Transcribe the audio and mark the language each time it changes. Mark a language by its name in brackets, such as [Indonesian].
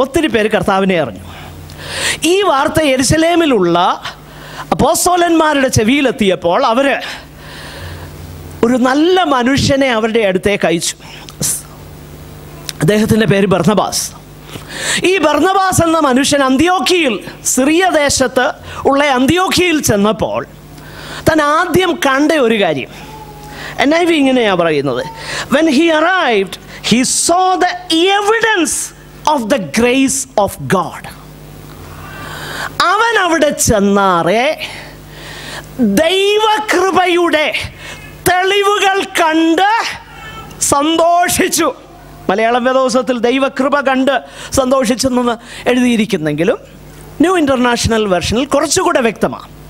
[Malayalam] ഒത്തിരി പേര് കർത്താവിനെ അറിഞ്ഞു. ഈ വാർത്ത യെരുശലേമിലുള്ള അപ്പോസ്തലന്മാരുടെ ചെവിയിലെത്തിയപ്പോൾ അവർ ഒരു നല്ല മനുഷ്യനെ അവരുടെ അടുത്തേക്ക് അയച്ചു. അദ്ദേഹത്തിൻ്റെ പേര് ബർന്നബാസ്. ഈ ബർന്നബാസ് എന്ന മനുഷ്യൻ അന്ത്യോക്യയിൽ, സിറിയ ദേശത്ത് ഉള്ള അന്ത്യോക്യയിൽ ചെന്നപ്പോൾ താൻ ആദ്യം കണ്ട ഒരു കാര്യം NIV ഇങ്ങനെയാണ് പറയുന്നത്. [English] When he arrived, he saw the evidence of the grace of God. [Malayalam] അവൻ അവിടെ ചെന്നാറെ ദൈവകൃപയുടെ തെളിവുകൾ കണ്ട് സന്തോഷിച്ചു. മലയാളം വേദോത്സവത്തിൽ ദൈവകൃപ കണ്ട് സന്തോഷിച്ചെന്ന് എഴുതിയിരിക്കുന്നെങ്കിലും ന്യൂ ഇൻ്റർനാഷണൽ വെർഷനിൽ കുറച്ചുകൂടെ വ്യക്തമാണ്.